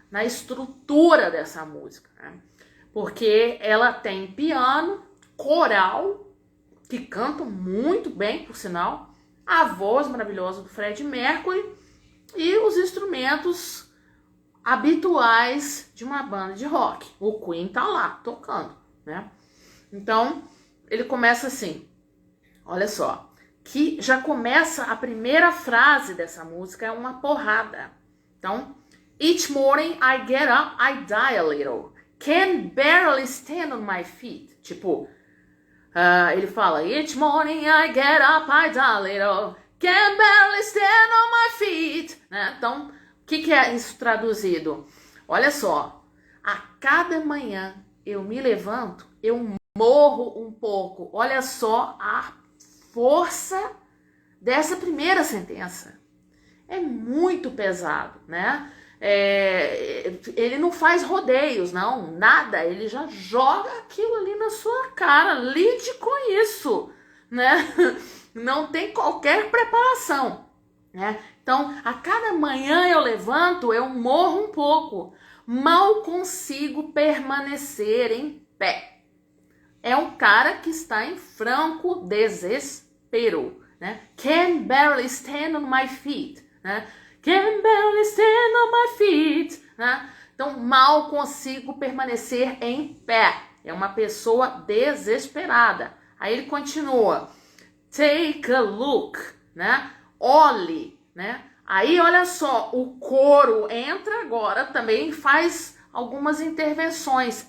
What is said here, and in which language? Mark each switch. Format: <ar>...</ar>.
<pt>Na estrutura dessa música, né? Porque ela tem piano, coral, que canta muito bem, por sinal, a voz maravilhosa do Freddie Mercury e os instrumentos habituais de uma banda de rock. O Queen tá lá, tocando, né? Então, ele começa assim, olha só, que já começa a primeira frase dessa música, é uma porrada. Então,</pt> <en>each morning I get up, I die a little. Can barely stand on my feet.</en> <pt>Tipo, ele fala,</pt> <en>each morning I get up, I die a little. Can barely stand on my feet.</en> <pt>Né? Então, o que é isso traduzido? Olha só, a cada manhã eu me levanto, eu morro um pouco. Olha só a força dessa primeira sentença. É muito pesado, né? Ele não faz rodeios, não, nada. Ele já joga aquilo ali na sua cara. Lide com isso, né? Não tem qualquer preparação, né? Então, a cada manhã eu levanto, eu morro um pouco. Mal consigo permanecer em pé. É um cara que está em franco desespero, né?</pt> <en>Can barely stand on my feet,</en> <pt>né?</pt> <en>Can barely stand on my feet, né?</en> <pt>Então, mal consigo permanecer em pé. É uma pessoa desesperada. Aí ele continua.</pt> <en>Take a look,</en> <pt>né? Olhe, né? Aí, olha só, o coro entra agora, também faz algumas intervenções.</pt>